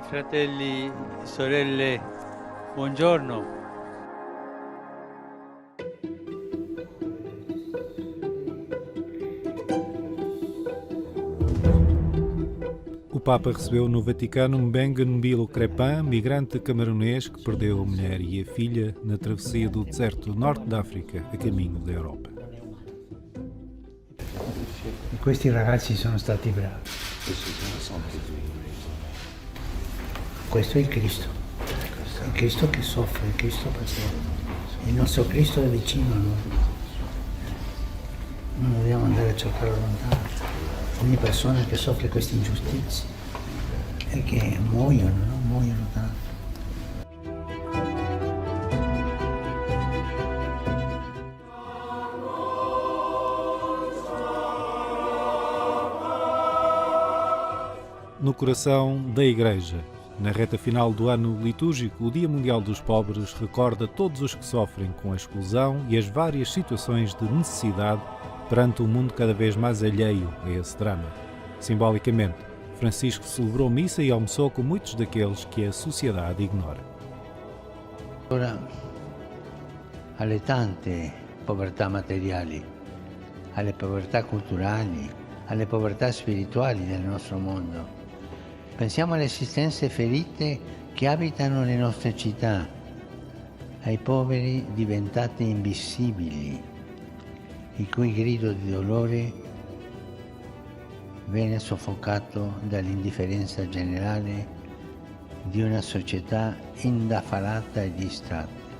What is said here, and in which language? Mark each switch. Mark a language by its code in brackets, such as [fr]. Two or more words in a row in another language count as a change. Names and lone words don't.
[it] fratelli, sorelle, buongiorno. [pt] O Papa recebeu no Vaticano Mbengue Mbilo Crepin, migrante camerunês que perdeu a mulher e a filha na travessia do deserto do norte da África a caminho da Europa. [it] E questi ragazzi sono stati bravi. Questo è il Cristo che soffre, il Cristo paziente. Il nostro Cristo è vicino a noi. Non dobbiamo andare a cercarlo lontano. Ogni persona che soffre queste ingiustizie e che muoiono, no? Muoiono tanto. [pt] No coração da Igreja, na reta final do ano litúrgico, o Dia Mundial dos Pobres recorda todos os que sofrem com a exclusão e as várias situações de necessidade perante um mundo cada vez mais alheio a esse drama. Simbolicamente, Francisco celebrou missa e almoçou com muitos daqueles que a sociedade ignora. [it] Ora, alle tante povertà materiali, alle povertà culturali, alle povertà spirituali del nostro mondo. Pensiamo alle esistenze ferite che abitano le nostre città, ai poveri diventati invisibili, il cui grido di dolore viene soffocato dall'indifferenza generale di una società indaffarata e distratta.